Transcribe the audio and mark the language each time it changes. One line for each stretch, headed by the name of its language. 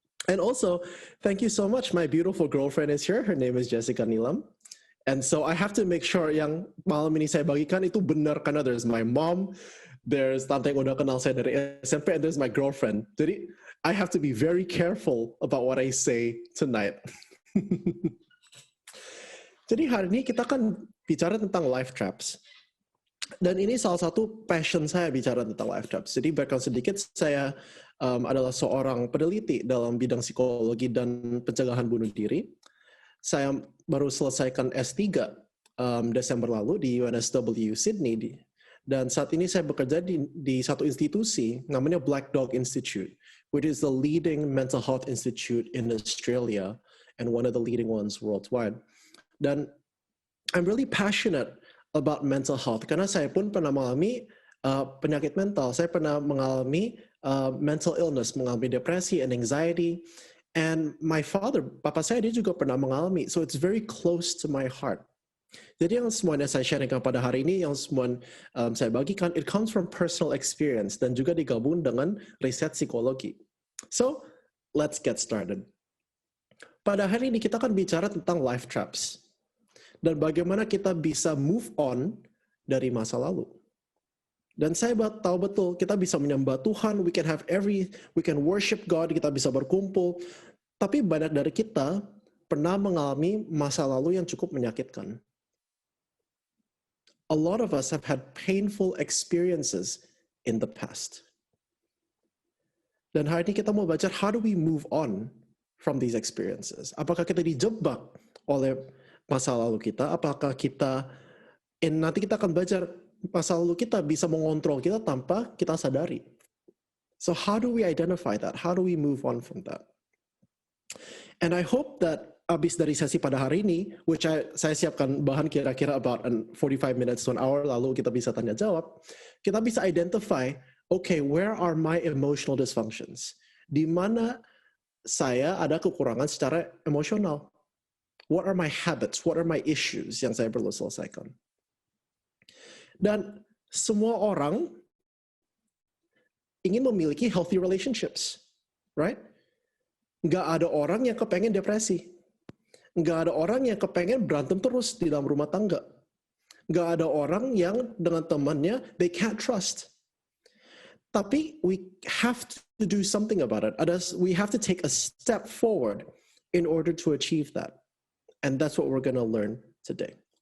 English: And also, thank you so much. My beautiful girlfriend is here. Her name is Jessica Nilam. And so I have to make sure
Indonesian: yang malam ini saya bagikan itu benar, karena
English: there's my mom, there's
Indonesian: tante yang udah kenal saya dari SMP,
English: and there's my girlfriend. Jadi I have to be very careful about what I say tonight.
Indonesian: Jadi hari ini kita akan bicara tentang life traps. Dan ini salah satu passion saya bicara tentang life traps. Jadi background sedikit, saya adalah seorang peneliti dalam bidang psikologi dan pencegahan bunuh diri. Saya baru selesaikan S3 Desember lalu di UNSW Sydney. Dan saat ini saya bekerja di satu institusi namanya
English: Black Dog Institute, which is the leading mental health institute in Australia and one of the leading ones worldwide.
Indonesian: Dan
English: I'm really passionate about mental health
Indonesian: karena saya pun pernah mengalami penyakit mental. Saya pernah mengalami mental illness, mengalami depresi and anxiety.
English: And my father,
Indonesian: papa saya, dia juga pernah mengalami.
English: So it's very close to my heart.
Indonesian: Jadi yang semuanya saya sharingkan pada hari ini, yang semua saya bagikan,
English: it comes from personal experience
Indonesian: dan juga digabung dengan riset psikologi.
English: So, let's get started.
Indonesian: Pada hari ini kita akan bicara tentang life traps. Dan bagaimana kita bisa move on dari masa lalu. Dan saya tahu betul, kita bisa menyembah Tuhan,
English: we can worship God,
Indonesian: kita bisa berkumpul. Tapi banyak dari kita pernah mengalami masa lalu yang cukup menyakitkan.
English: A lot of us have had painful experiences in the past.
Indonesian: Dan hari ini kita mau belajar,
English: how do we move on from these experiences?
Indonesian: Apakah kita dijebak oleh masa lalu kita? Apakah nanti kita akan belajar masa lalu kita bisa mengontrol kita tanpa kita sadari.
English: So how do we identify that? How do we move on from that? And I hope that
Indonesian: abis dari sesi pada hari ini,
English: which
Indonesian: saya siapkan bahan kira-kira
English: about 45 minutes to an hour,
Indonesian: lalu kita bisa tanya jawab, kita bisa
English: identify, okay, where are my emotional dysfunctions?
Indonesian: Di mana saya ada kekurangan secara emosional?
English: What are my habits? What are my issues
Indonesian: yang saya perlu selesaikan? Dan semua orang ingin memiliki healthy relationships, right? Nggak ada orang yang kepengen depresi. Nggak ada orang yang kepengen berantem terus di dalam rumah tangga. Nggak ada orang yang dengan temannya,
English: they can't trust. Tapi we have to do something about it. We have to take a step forward in order to achieve that. And that's what we're gonna learn today.